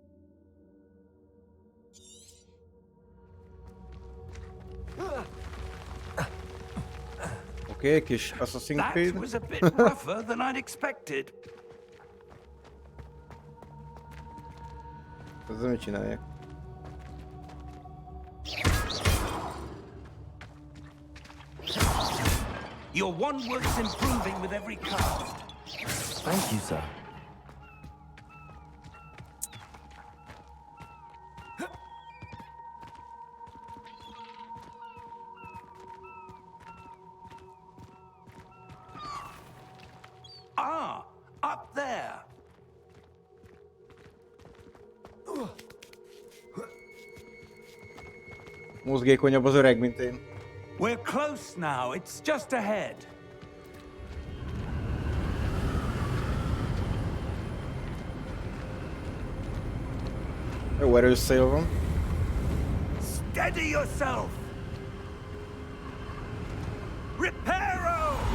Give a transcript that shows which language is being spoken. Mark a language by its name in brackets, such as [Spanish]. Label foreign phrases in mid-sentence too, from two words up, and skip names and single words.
[Hungarian] Oké, kis Assassin's [English] That [Hungarian] Creed. [English] was a bit rougher than I'd expected. [Hungarian] Ezzel mit csinálják? [English] Your wand work's improving with every cast. Thank you, sir. Ah, up there. [Hungarian] Mozgékonyabb az öreg, mint én. [English] We're close now. It's just ahead. [Hungarian] Jó erős szél van. [English] Steady yourself. Reparo!